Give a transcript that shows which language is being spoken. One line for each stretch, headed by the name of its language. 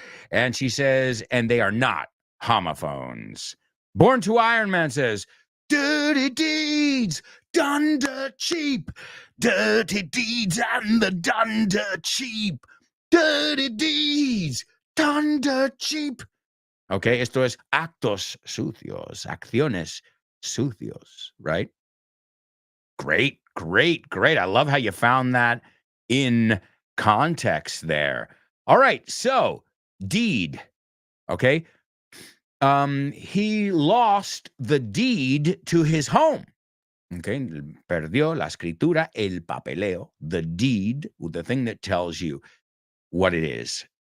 English: And she says, and they are not homophones. Born to Iron Man says, dirty deeds done dirt cheap. Dirty deeds and the done dirt cheap. Dirty deeds done dirt cheap.
Spanish: Okay, esto es actos sucios, acciones sucios, right?
English: Great. I love how you found that in context there. All right, so deed, okay? He lost the deed to his home.
Spanish: Okay, perdió la escritura, el papeleo,
English: the deed, the thing that tells you what it is.